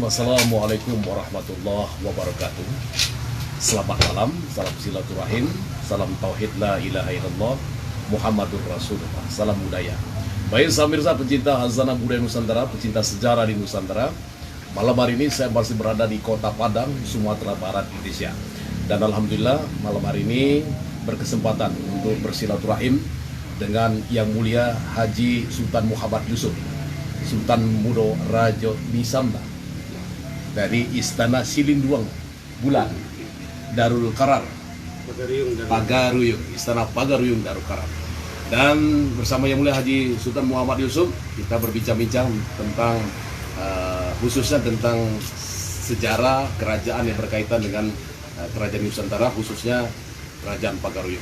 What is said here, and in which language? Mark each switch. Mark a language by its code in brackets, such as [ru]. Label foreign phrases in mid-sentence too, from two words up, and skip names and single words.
[ar] السلام عليكم ورحمة الله وبركاته. [id] Selamat malam, salam silaturahim, salam tauhid [ar] لا إله إلا الله محمد رسول الله, [id] salam budaya. Baik samirsa pecinta hazanah budaya Nusantara, pecinta sejarah di Nusantara. Malam hari ini saya masih berada di Kota Padang, Sumatera Barat, Indonesia. Dan alhamdulillah malam hari ini berkesempatan untuk bersilaturahim dengan Yang Mulia Haji Sultan Muhammad Yusuf, Sultan Mudo Rajo Nisamba dari Istana Silinduang Bulan Darul Karar Pagaruyung, Istana Pagaruyung Darul Karar. Dan bersama Yang Mulia Haji Sultan Muhammad Yusuf kita berbincang-bincang tentang khususnya tentang sejarah kerajaan yang berkaitan dengan kerajaan Nusantara, khususnya kerajaan Pagaruyung.